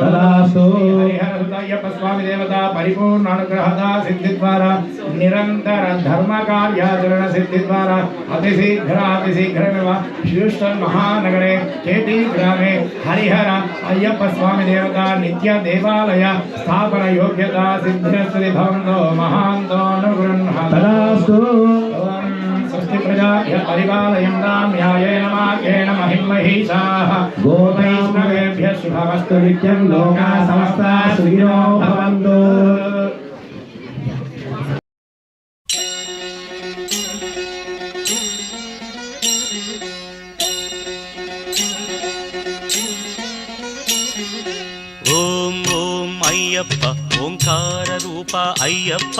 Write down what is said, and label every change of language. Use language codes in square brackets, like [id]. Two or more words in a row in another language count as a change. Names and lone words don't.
[sa] హరిహరసుత అయ్యప్ప స్వామి దేవత పరిపూర్ణ అనుగ్రహద సిద్ధి ద్వారా నిరంతర ధర్మ కార్యాచరణ సిద్ధి ద్వారా అతిశీఘ్రమేవ హ్యూస్టన్ మహానగరే కేటీ గ్రామే హరిహర అయ్యప్ప స్వామి దేవత నిత్య దేవాలయ స్థాపన యోగ్యత సిద్ధిరస్తి భవంతో మహాంతో అనుగృహంతు. స్వస్తి ప్రజాభ్యః పరిపాలయంతాం న్యాయేన మార్గేణ మహిమహీషాః. గోవైష్ణవేభ్యః శుభమస్తు నిత్యం. లోకాః సమస్తాః సుఖినో భవంతు. అయ్యప్ప ఓంకార రూప అయ్యప్ప.